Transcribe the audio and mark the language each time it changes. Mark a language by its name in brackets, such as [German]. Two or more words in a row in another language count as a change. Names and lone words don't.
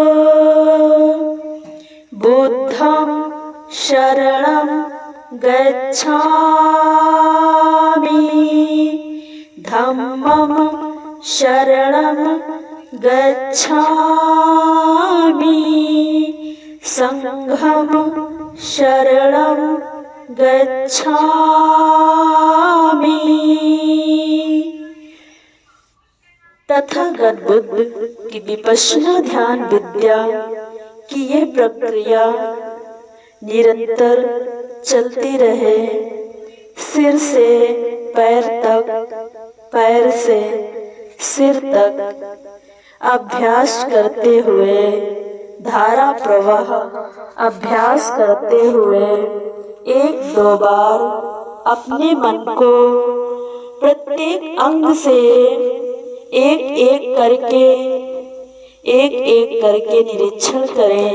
[Pali] बुद्धं शरणं गच्छामि, धम्मं शरणं गच्छामि, संघं शरणं गच्छामि। [Hindi] तथागत बुद्ध की विपश्यना ध्यान विद्या की यह प्रक्रिया निरंतर चलती रहे। सिर से पैर तक, पैर से सिर तक अभ्यास करते हुए, धारा प्रवाह अभ्यास करते हुए एक दो बार अपने मन को प्रत्येक अंग से एक एक करके निरीक्षण करें।